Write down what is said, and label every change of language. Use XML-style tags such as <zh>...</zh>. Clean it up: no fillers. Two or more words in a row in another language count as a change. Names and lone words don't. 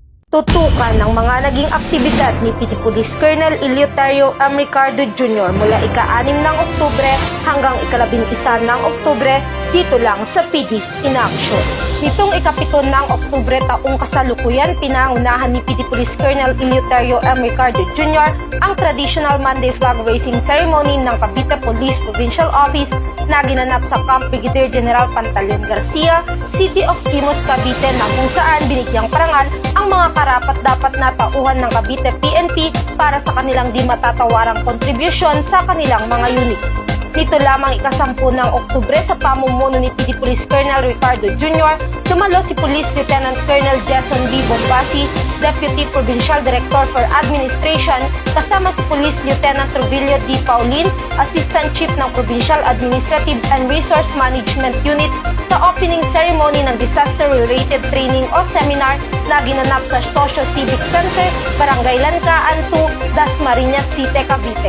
<tl>Tutukan ng mga naging aktibidad ni PT Police Colonel Eleuterio M. Ricardo Jr. mula ika-6 ng Oktubre hanggang ika-11 ng Oktubre dito lang sa PD's in Action. Nitong ika-7 ng Oktubre taong kasalukuyan, pinangunahan ni PT Police Colonel Eleuterio M. Ricardo Jr. ang</tl> <en>traditional Monday flag raising ceremony</en> <tl>ng Cavite Police Provincial Office na ginanap sa Camp Brigadier General Pantaleon Garcia, City of Imus, Cavite, na kung saan binigyang parangal ang mga karapat-dapat na tauhan ng Cavite PNP para sa kanilang di matatawarang kontribusyon sa kanilang mga unit. Nito lamang ika-10 ng Oktubre sa pamumuno ni PT Police Colonel Ricardo Jr., dumalo si Police Lieutenant Colonel Jason B. Bombasi, Deputy Provincial Director for Administration, kasama si Police Lieutenant Trovilio D. Paulin, Assistant Chief ng Provincial Administrative and Resource Management Unit, sa</tl> <en>opening ceremony</en> <tl>ng Disaster-Related Training o Seminar na ginanap sa Socio-Civic Center, Barangay Lankaan 2, Dasmariñas City, Cavite.</tl>